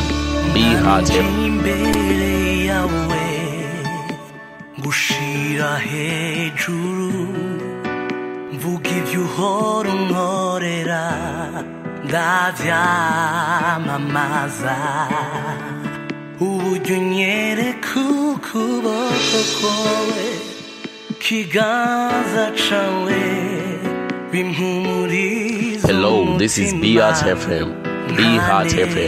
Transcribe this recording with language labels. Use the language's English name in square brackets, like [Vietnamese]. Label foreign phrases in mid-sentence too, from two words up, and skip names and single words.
[English] Be Heart FM. [Rundi] Gushira hejuru mvuga ibyo uhora unkorera ndavyamamaza uburyo unyereka ukuboko kwawe kiganza cawe bimpumuriza. [English] Hello, this is Beat FM. Be Heart FM.